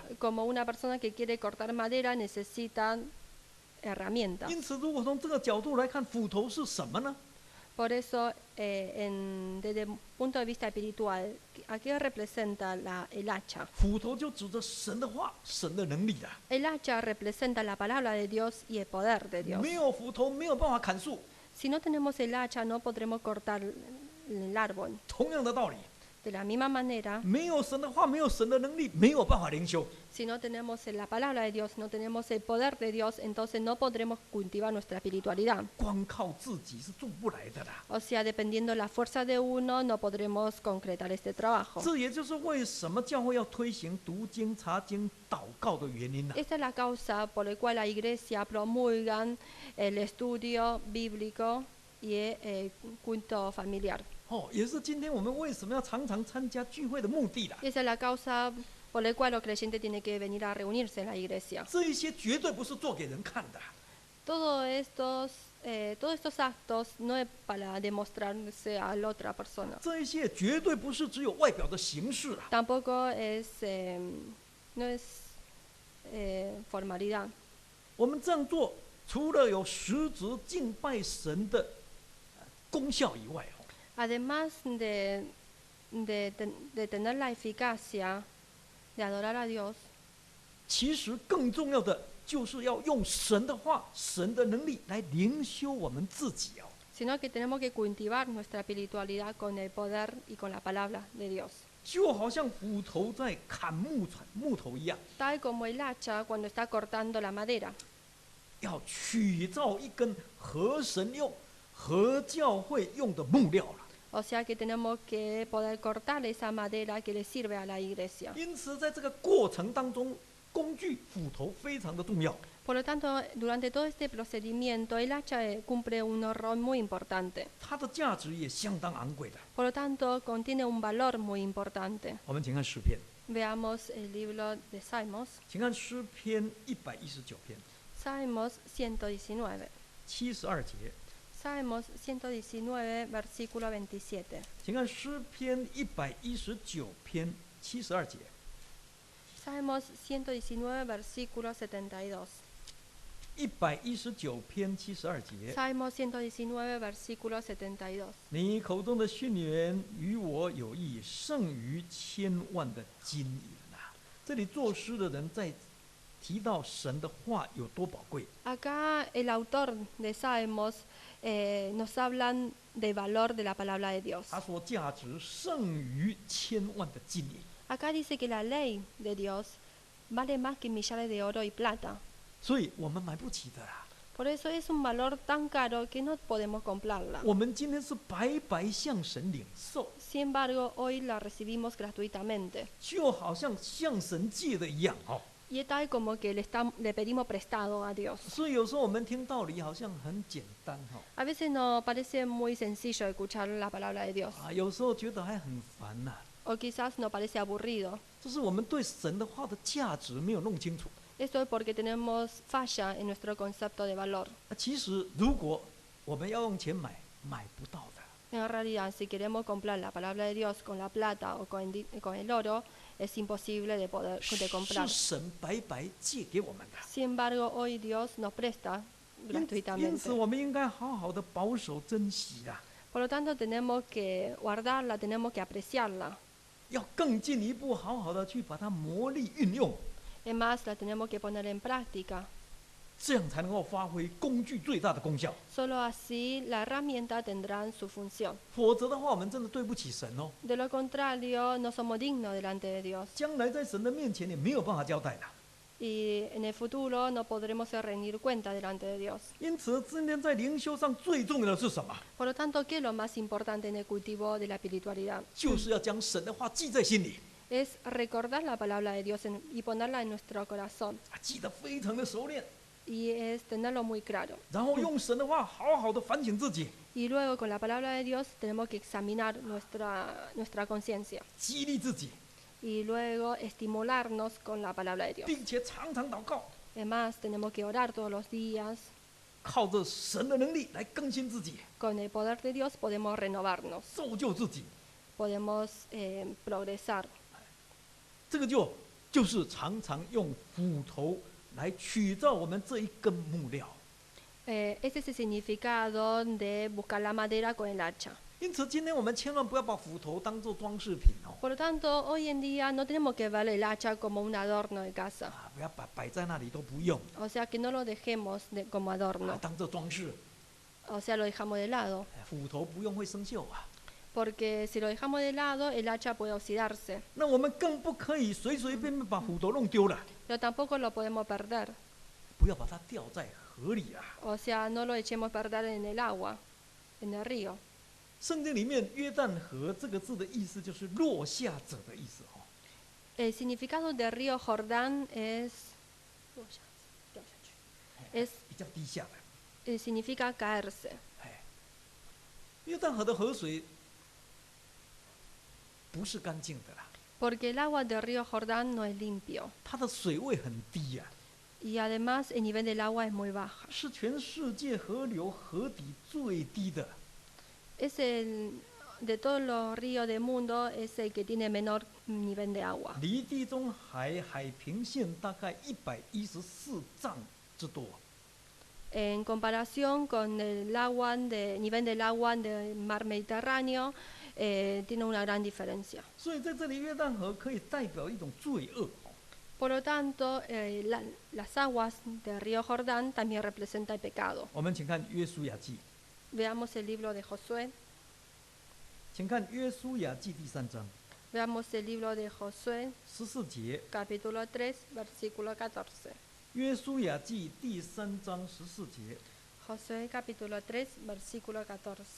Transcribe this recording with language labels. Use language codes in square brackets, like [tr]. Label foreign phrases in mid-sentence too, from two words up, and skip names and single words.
[es] Como una persona que quiere cortar madera necesita herramientas. [zh] 因此，如果从这个角度来看，斧头是什么呢？ [es] Por eso, desde el punto de vista espiritual, ¿a qué representa el hacha? [zh] 斧头就指着神的话、神的能力的。 [es] El hacha representa la palabra de Dios y el poder de Dios. [zh] 没有斧头，没有办法砍树。 [es] Si no tenemos el hacha, no podremos cortar el árbol. [zh] 同样的道理， [es] De la misma manera, [zh] 没有神的话，没有神的能力，没有办法灵修。 [es] si no tenemos la palabra de Dios, no tenemos el poder de Dios, entonces no podremos cultivar nuestra espiritualidad. [zh] 光靠自己是做不来的啦。 [es] O sea, dependiendo de la fuerza de uno, no podremos concretar este trabajo. [zh] 这也就是为什么教会要推行读经、查经、祷告的原因呢、 [es] Esta es la causa por la cual la iglesia promulga el estudio bíblico y el culto familiar. [zh] 哦，也是今天我们为什么要常常参加聚会的目的啦。 [es] Esa es la causa por por el cual los creyentes tienen que venir a reunirse en la iglesia. [zh] 这一些绝对不是做给人看的， [es] Todos estos actos no es para demostrarse a la otra persona. [zh] 这一些绝对不是只有外表的形式啊。 [es] Tampoco no es formalidad. [zh] 我们这样做，除了有实质敬拜神的功效以外， [es] Además de tener la eficacia de adorar a Dios, [zh] 其实更重要的就是要用神的话、神的能力来灵修我们自己哦。 [es] sino que tenemos que cultivar nuestra espiritualidad con el poder y con la palabra de Dios. [zh] 就好像斧头在砍木头一样， [es] Tal como el hacha cuando está cortando la madera. [zh] 要取造一根合神用、合教会用的木料了。 [es] O sea que tenemos que poder cortar esa madera que le sirve a la iglesia. [zh] 因此，在这个过程当中，工具斧头非常的重要。 [es] Por lo tanto, durante todo este procedimiento, el hacha cumple un rol muy importante. [zh] 它的价值也相当昂贵的。 [es] Por lo tanto, contiene un valor muy importante. [zh] 我们请看诗篇， [es] Veamos el libro de Salmos. [zh] 请看诗篇119篇 [es] Salmos 119. [zh] 72节， [es] Salmos 119, versículo 27. [zh] 请看诗篇119篇72节。 [es] Salmos 119, versículo 72. [zh] 119 篇72节， [es] Salmos 119, versículo 72. [zh] 你口中的训言与我有益，胜于千万的金银啊！这里作诗的人在提到神的话有多宝贵。 [es] Acá el autor de Salmos nos hablan del valor de la palabra de Dios. [zh] 他说价值胜于千万的金银， [es] Acá dice que la ley de Dios vale más que millares de oro y plata. [zh] 所以我们买不起的啦。 [es] Por eso es un valor tan caro que no podemos comprarla. [zh] 我们今天是白白向神领受， [es] Sin embargo, hoy la recibimos gratuitamente. [zh] 就好像向神借的一样哦。 [es] Y es tal como que le pedimos prestado a Dios. [zh] 所以有时候我们听道理好像很简单哈、 [es] A veces nos parece muy sencillo escuchar la palabra de Dios. [zh] 啊，有时候觉得还很烦呐、 [es] O quizás nos parece aburrido. [zh] 就是我们对神的话的价值没有弄清楚。 [es] Esto es porque tenemos falla en nuestro concepto de valor. [zh] 其实如果我们要用钱买，买不到的。 [es] En realidad, si queremos comprar la palabra de Dios con la plata o con el oro, es imposible de poder de [zh] 是 [es] comprar. [zh] 神白白借给我们的。 [es] Sin embargo, hoy Dios nos presta [zh] 因此， [es] gratuitamente. [zh] 我们应该好好的保守珍惜啊， [es] Por lo tanto, tenemos que guardarla, tenemos que apreciarla. [zh] 要更进一步好好的去把它磨砺运用， [es] Es más, la tenemos que poner en práctica. [zh] 这样才能够发挥工具最大的功效。 [es] Solo así la herramienta tendrá su función. [zh] 否则的话，我们真的对不起神哦。 [es] De lo contrario, no somos dignos delante de Dios. [zh] 将来在神的面前也没有办法交代的。 [es] Y en el futuro no podremos rendir cuenta delante de Dios. [zh] 因此，今天在灵修上最重要的是什么？ [es] Por lo tanto, ¿qué es lo más importante en el cultivo de la espiritualidad? [zh] 就是要将神的话记在心里， [es] Es recordar la palabra de Dios y ponerla en nuestro corazón. [zh] 记得非常的熟练， [es] Y es tenerlo muy claro. [zh] 然后用神的话好好的反省自己， [es] Y luego con la palabra de Dios tenemos que examinar nuestra conciencia. [zh] 激励自己， [es] Y luego estimularnos con la palabra de Dios. [zh] 并且常常祷告， [es] Además, tenemos que orar todos los días. [zh] 靠着神的能力来更新自己， [es] Con el poder de Dios podemos renovarnos, [zh] 造就自己。 [es] podemos progresar. [zh] 这个就是常常用斧头来取造我们这一根木料。 [es] Ese es el significado de buscar la madera con el hacha. [zh] 因此，今天我们千万不要把斧头当做装饰品哦， [es] Por lo tanto, hoy en día no tenemos que ver el hacha como un adorno de casa. [zh] 啊，不要摆在那里都不用， [es] O sea, que no lo dejemos como 啊， adorno. [zh] 当做装饰。 [es] O sea, lo dejamos de lado. [zh] 斧头不用会生锈啊。 [es] Porque si lo dejamos de lado, el hacha puede oxidarse. [zh] 那我们更不可以随随便便把斧头弄丢了， [es] Pero tampoco lo podemos perder. [zh] 不要把它掉在河里啊。 [es] O sea, no lo echemos perder en el agua, en el río. [zh] 圣经里面约旦河这个字的意思就是落下者的意思哦。 [es] El significado del río Jordán es es [zh] 比较低下的。 [es] significa caerse. [zh] 哎，约旦河的河水不是干净的啦， [es] porque el agua del río Jordán no es limpio [zh] 它的水位很低呀、 [es] y además el nivel del agua es muy baja. [zh] 是全世界河流河底最低的。 [es] Es de todos los ríos del mundo es el que tiene menor nivel de agua. [zh] 离地中海海平线大概114丈之多。 [es] En comparación con el nivel del agua del mar Mediterráneo, tiene una gran diferencia. [zh] 所以在这里，约旦河可以代表一种罪恶。 [es] Por lo tanto, las aguas del río Jordán también representan el pecado. [zh] 我们请看约书亚记， [es] Veamos el libro de Josué. [zh] 请看约书亚记第3章 [es] Veamos el libro de Josué, [zh] 14节。 [es] capítulo 3, versículo 14. [zh] 约书亚记第3章14节。 [es] Josué, capítulo 3, versículo 14.